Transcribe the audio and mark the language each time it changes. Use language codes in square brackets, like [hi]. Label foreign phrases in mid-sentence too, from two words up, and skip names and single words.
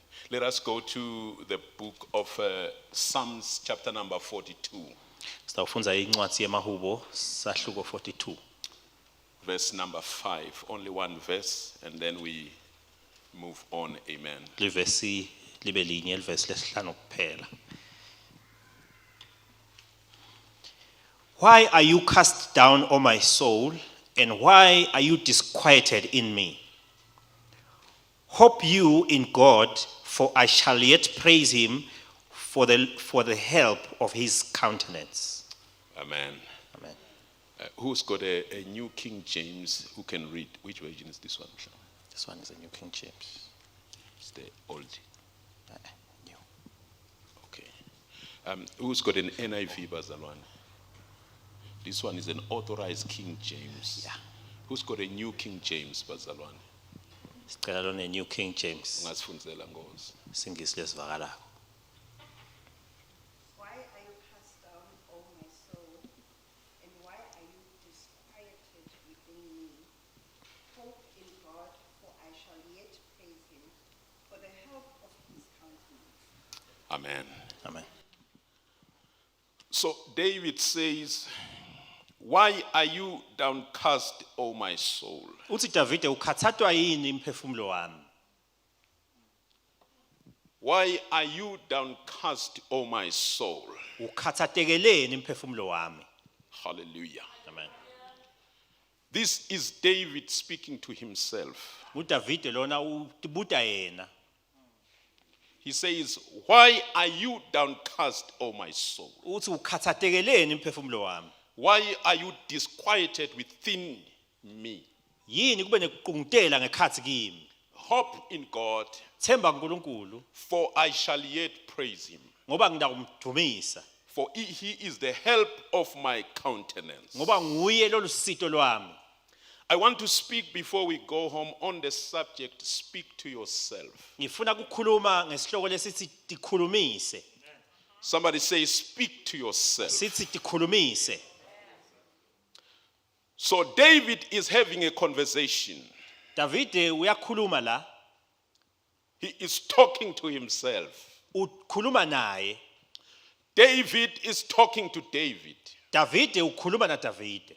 [en] Let us go to the book of Psalms chapter number 42. [ss] Sitawufundza incwadzi yemahubo sahluko 42. [en] Verse number 5, only one verse, and then we move on. Amen. [ss] Livesi libe linye livesi lesihlanu kuphela. [en] Why are you cast down, O my soul, and why are you disquieted in me? Hope you in God, for I shall yet praise him for the help of his countenance. Amen. Amen. Who's got a New King James who can read? Which version is this one? This one is a New King James. It's the old. New. Okay. Who's got an NIV Bazalwane? This one is an authorized King James. Yeah. Who's got a New King James Bazalwane? [ss] Sicela lona New King James. Ungasifundzela ngozi. Singisi lesivakalako. [en] Why are you cast down, O my soul, and why are you disquieted within me? Hope in God, for I shall yet praise him for the help of his countenance. Amen. Amen. So David says, why are you downcast, O my soul? [ss] Uthi Davide ukhathathwa yini imphefumulo wami? [en] Why are you downcast, O my soul? [ss] Ukhathatekeleni imphefumulo wami? [en] Hallelujah. Amen. This is David speaking to himself. [ss] UDavide lona ubuta yena. [en] He says, why are you downcast, O my soul? [ss] Uthi ukhathatekeleni imphefumulo wami? [en] Why are you disquieted within me? [ss] Yini kube nekuqungutela ngekhathi kimi? [en] Hope in God, [ss] Themba kuNkulunkulu [en] for I shall yet praise him. [ss] ngoba ngidakumdumisa. [en] For he is the help of my countenance. [ss] Ngoba nguye lolusito lwami. [en] I want to speak before we go home on the subject, speak to yourself. [ss] Ngifuna ukukhuluma ngesihloko lesithi tikhulumise. [en] Somebody say, speak to yourself. [ss] Sithi tikhulumise. [en] So David is having a conversation. [ss] Davide uyakhuluma la, [en] He is talking to himself. [ss] ukhuluma naye. [en] David is talking to David. [ss] Davide ukhuluma na Davide.